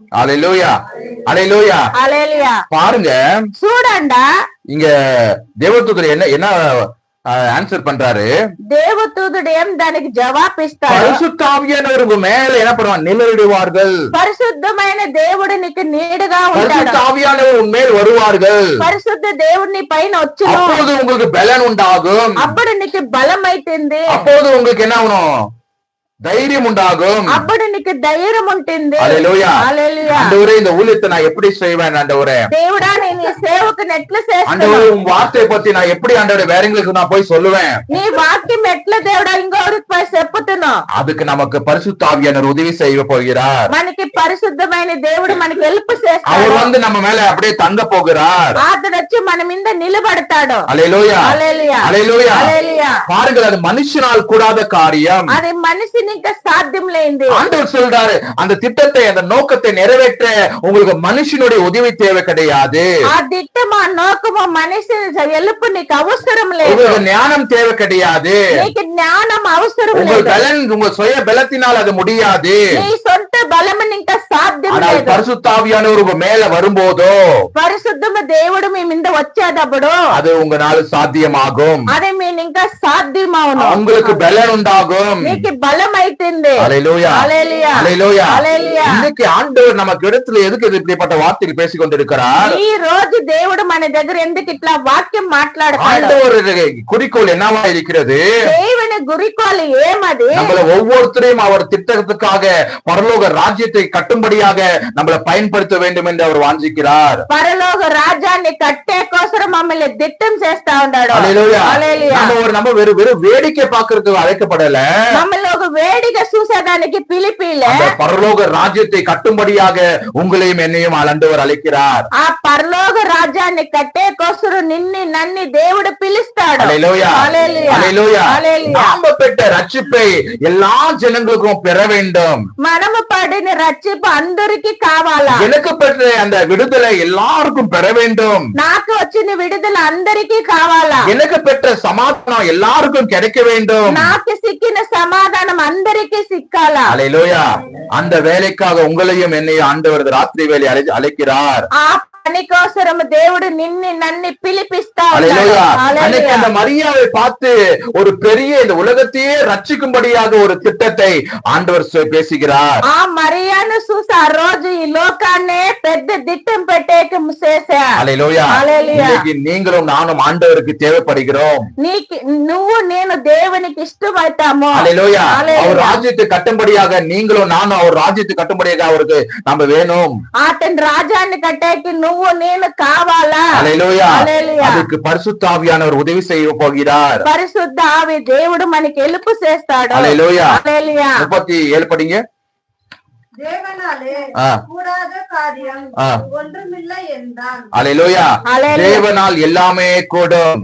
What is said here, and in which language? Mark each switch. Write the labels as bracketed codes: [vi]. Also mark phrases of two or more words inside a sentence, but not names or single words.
[ta] அல்லேலூயா. அல்லேலூயா. [te] హల్లెలూయా. [ta] பாருங்க [te] చూడండా [ta] இங்க தேவதூதர் என்ன ஆன்சர் பண்றாரு. [te] దేవదూతుడు ఏం దానికి జవాబిస్తాడు? [ta] பரிசுத்த ஆவியானவர் உங்க மேல என்ன பண்ணுவாங்க, நிழலிடுவார்கள். [te] పరిశుద్ధమైన దేవుడు నీకు నీడగా ఉంటాడు. [ta] பரிசுத்த ஆவியானவர் உன் மேல் வருவார்கள். [te] పరిశుద్ధ దేవుడు నీ పైన వచ్చును. [ta] அப்போது உங்களுக்கு பலன் உண்டாகும். [te] అప్పుడు నీకు బలం అవుతుంది. [ta] அப்போது உங்களுக்கு என்ன ஆகணும், தைரியம் உண்டாகும். [te] అప్పుడు నీకు ధైర్యం ఉంటుంది. [ta] அல்லேலூயா. [te] హల్లెలూయా. [ta] ஆண்டவரே இந்த ஊழியத்தை நான் எப்படி செய்வேன் ஆண்டவரே? [te] దేవుడా నేను ఈ సేవకు ఎట్లా చేస్తాను? [ta] ஆண்டவரே உன் வார்த்தையை பத்தி நான் எப்படி ஆண்டவரே வேறங்களுக்கு நான் போய் சொல்லுவேன்? [te] నీ వాక్యం ఎట్లా దేవుడా ఇంకొకరికి పోయి చెప్పుతున్నావు? [ta] அதுக்கு நமக்கு பரிசுத்த ஆவியானவர் உதவி செய்ய போகிறார். [te] మనకి పరిశుద్ధమైన దేవుడు మనకి హెల్ప్ [ta] அவர் [te] చేస్తాడు. [ta] வந்து நம்ம மேல அப்படியே தங்க போகிறார். [te] అతడు వచ్చి మన మీద నిలబడతాడు. [ta] அல்லேலூயா. [te] హల్లెలూయా. [ta] அல்லேலூயா. [te] హల్లెలూయా. [ta] பாருங்கள், அது மனுஷனால் கூடாத காரியம். [te] అది మనిషిని ఇంకా సాధ్యం లేనిది. [ta] ஆண்டவர் சொல்றாரு, அந்த திட்டத்தை, அந்த நோக்கத்தை நிறைவேற்ற உங்களுக்கு மனுஷனுடைய உதவி தேவை கிடையாது. [te] ఆ దిట్టం ఆ నోకము మనిషి హెల్ప్ నీకు అవసరం లేదు. [ta] உங்களுக்கு ஞானம் தேவை கிடையாது. [te] నీకు జ్ఞానం అవసరం [ta] உங்கள் [te] లేదు. [ta] பலன், உங்க சுய பலத்தினால் அது முடியாது. [te] నీ సొంత బలం ఇంకా సాధ్యం [ta] ஆனால் [te] లేదు. [ta] பரிசுத்த ஆவியானவர் உங்க மேல வரும்போதோ, [te] పరిశుద్ధమ దేవుడు మీ మీద వచ్చేటప్పుడు [ta] அது உங்களால சாத்தியமாகும். [te] అది మీరు ఇంకా సాధ్యమవును. [ta] உங்களுக்கு பலன் உண்டாகும். [te] నీకు బలం అవుతుంది. [ta] அல்லேலூயா. [te] హల్లెలూయా. [ta] அல்லேலூயா. [te] హల్లెలూయా. [ta] இன்னைக்கு ஆண்டவர் நமக்கு இடத்துல எதுக்கு இப்படிப்பட்ட வார்த்தைகள் பேசிக் கொண்டிருக்கிறார்? [te] ఈ రోజు దేవుడు మన దగ్గర ఎందుకు ఇట్లా వాక్యం మాట్లాడతాడు? [ta] ஆண்டவர் குறிக்கோள் என்னவா இருக்கிறது? [te] దేవుని గురికోలు ఏమది? [ta] நம்மள ஒவ்வொருத்தரையும் அவர் திட்டத்துக்காக பரலோக ராஜ்யத்தை கட்டும்படியாக நம்மளை பயன்படுத்த வேண்டும் என்று அவர் வாஞ்சிக்கிறார். [te] పరలోక రాజ్యాన్ని కట్టే కోసం మమ్మల్ని దిట్టం చేస్తా ఉన్నాడు. [ta] அல்லேலூயா. [te] హల్లెలూయా. [ta] நம்ம வெறும் வேடிக்கை பார்க்கிறதுக்கு அழைக்கப்படல. [te] మమ్మల్ని ఒక వేడిగా చూసేదానికి పిలిపిలే. [ta] அந்த பரலோக ராஜ்யத்தை கட்டும்படியாக உங்களையும் என்னையும் ஆண்டவர் அழைக்கிறார். [te] ఆ పరలోక రాజ్యాన్ని కట్టే కోసం నిన్ను నన్ను దేవుడు పిలుస్తాడు. [ta] அல்லேலூயா. [te] హల్లెలూయా. [ta] அல்லேலூயா. [te] హల్లెలూయా. [ta] நாம பெற்ற ரட்சிப்பை எல்லா ஜனங்களுக்கும் பெற வேண்டும். [te] మనము పడిన రక్షింపు అందరికీ కావాలా? [ta] எனக்கு பெற்ற அந்த விடுதலை எல்லாருக்கும் பெற வேண்டும். [te] నాకు వచ్చిన విడుదల అందరికీ కావాలా? [ta] எனக்கு பெற்ற சமாதானம் எல்லாருக்கும் கிடைக்க வேண்டும். [te] నాకు సిక్కిన సమాధానం అందరికీ సిక్కాలా? [ta] அல்லேலூயா. அந்த வேலைக்காக உங்களையும் என்னையும் ஆண்டவர் ராத்திரி வேலை அழைக்கிறார். [te] ఆ పని కోసం దేవుడు నిన్ను నన్ను పిలిపిస్తా ఉన్నాడు. [ta] அல்லேலூயா. அன்னைக்கு [te] హల్లెలూయా. [ta] அந்த மரியாவை பார்த்து ஒரு பெரிய இந்த உலகத்தையே ரட்சிக்கும்படியாக ஒரு திட்டத்தை ஆண்டவர் பேசுகிறார். [te] ఆ మరియాను చూసి ఆ రోజు ఈ లోకాన్నే పెద్ద దిట్టం పెట్టేకి చేశా. [ta] அல்லேலூயா. [te] హల్లెలూయా. [ta] இன்னைக்கு நீங்களும் நானும் ஆண்டவருக்கு தேவைப்படுகிறோம். [te] నువ్వు నేను దేవునికి ఇష్టమైతాము. [ta] அல்லேலூயா. [te] హల్లెలూయా. [ta] அவர் ராஜ்யத்தை கட்டும்படியாக நீங்களும் நானும் அவர் ராஜ்யத்தை கட்டும்படியாக அவருக்கு நம்ம வேணும். [te] అతని రాజ్యాన్ని కట్టేకి నువ్వు నేను కావాలా? [ta] அல்லேலூயா. [te] హల్లెలూయా. [ta] அதுக்கு பரிசுத்த ஆவியானவர் உதவி செய்ய போகிறார். [te] పరిశుద్ధ ఆవి దేవుడు మనకి హెల్ప్ చేస్తాడు. [ta] அல்லேலூயா. [te] హల్లెలూయా. [ta] 37 படிங்க. தேவனாலே கூடாத காரியம் ஒன்றுமில்லை என்றான். அல்லேலூயா. தேவனால் எல்லாமே கூடும்.